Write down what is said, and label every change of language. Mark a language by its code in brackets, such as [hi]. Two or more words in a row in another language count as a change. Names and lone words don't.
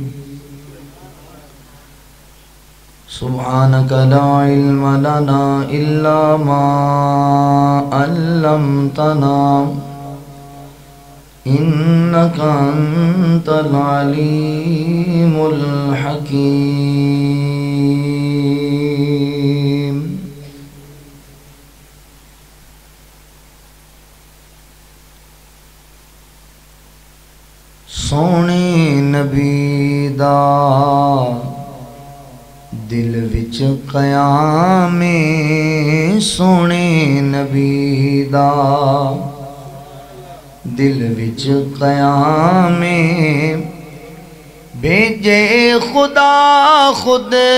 [ar] سبحانك لا علم لنا إلا ما علمتنا إنك أنت العليم الحكيم. [pa] سونے نبی دا دل وچ قیام، سونے نبی دا دل وچ قیام، بھیجے خدا خود